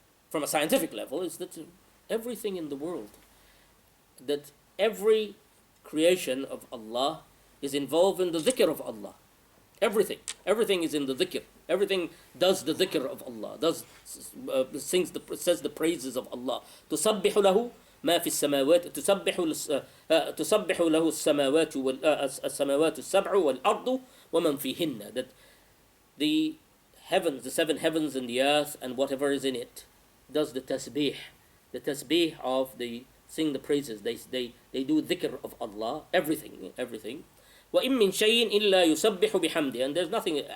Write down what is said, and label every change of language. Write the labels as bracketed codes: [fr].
[en] From a scientific level, is that everything in the world, that every creation of Allah is involved in the dhikr of Allah. Everything is in the dhikr. Everything does the dhikr of Allah, says the praises of Allah. [ar] تسبح له ما في السماوات تسبح له السماوات السبع والأرض ومن فيهن. [en] That the heavens, the seven heavens and the earth and whatever is in it, does the tasbih of the sing the praises. They do dhikr of Allah. Everything. [ar] وَإِن مِّن شَيْءٍ إِلَّا يُسَبِّحُ بِحَمْدِهِ. [en] And there's nothing.